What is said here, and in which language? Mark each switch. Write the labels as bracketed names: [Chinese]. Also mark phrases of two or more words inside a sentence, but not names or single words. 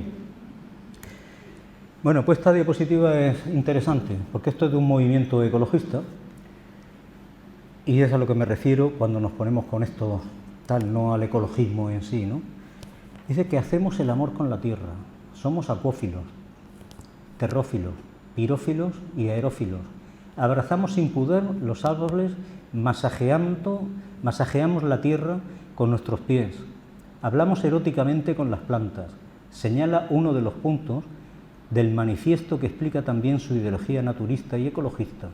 [Spanish] Bueno, pues esta diapositiva es interesante, porque esto es de un movimiento ecologista, y es a lo que me refiero cuando nos ponemos con esto tal, no al ecologismo en sí, ¿no? Dice que hacemos el amor con la tierra, somos acuófilos, terrófilos, pirófilos y aerófilos. Abrazamos sin pudor los árboles, masajeamos la tierra con nuestros pies. Hablamos eróticamente con las plantas. Señala uno de los puntos del manifiesto que explica también su ideología naturista y ecologista.